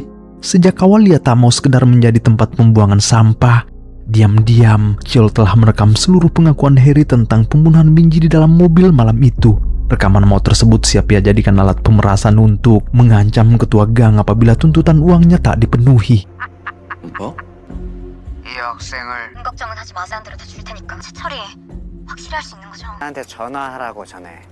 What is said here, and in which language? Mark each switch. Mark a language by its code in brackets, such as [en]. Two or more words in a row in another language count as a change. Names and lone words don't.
[id] Sejak awal ia tak mau sekedar menjadi tempat pembuangan sampah. Diam-diam, Cheol telah merekam seluruh pengakuan Harry tentang pembunuhan Minji di dalam mobil malam itu. Rekaman maut tersebut siap ia jadikan alat pemerasan untuk mengancam ketua gang apabila tuntutan uangnya tak dipenuhi. [ko] 뭐? 이 학생을 걱정은 하지 마세요. 한대로 다 줄 테니까 처리 확실히 할 수 있는 거죠? 나한테 전화하라고 전해.